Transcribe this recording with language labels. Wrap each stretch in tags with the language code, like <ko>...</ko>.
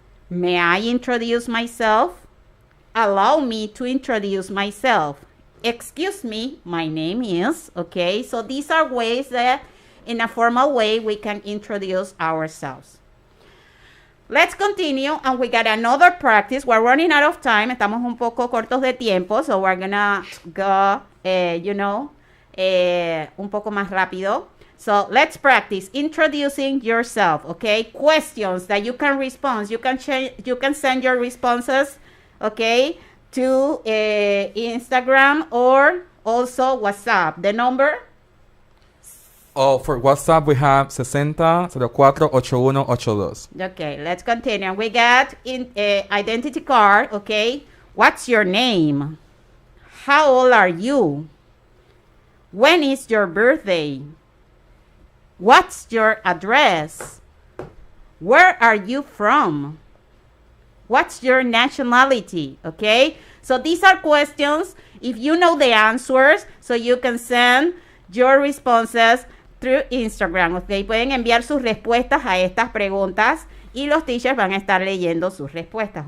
<en>May I introduce myself? Allow me to introduce myself. Excuse me, my name is, okay? So these are ways that in a formal way we can introduce ourselves. Let's continue, and we got another practice. We're running out of time.</en> <es>Estamos un poco cortos de tiempo,</es> <en>so we're gonna go,</en> <es>un poco más rápido.</es> <en>So let's practice introducing yourself, okay? Questions that you can respond. You can send your responses, okay, to Instagram or also WhatsApp. The number? Oh, for WhatsApp, we have 60-04-8182. Okay, let's continue. We got identity card, okay? What's your name? How old are you? When is your birthday? What's your address? Where are you from? What's your nationality? Okay, so these are questions. If you know the answers, so you can send your responses through Instagram.</en> <es>Okay, pueden enviar sus respuestas a estas preguntas y los teachers van a estar leyendo sus respuestas.</es>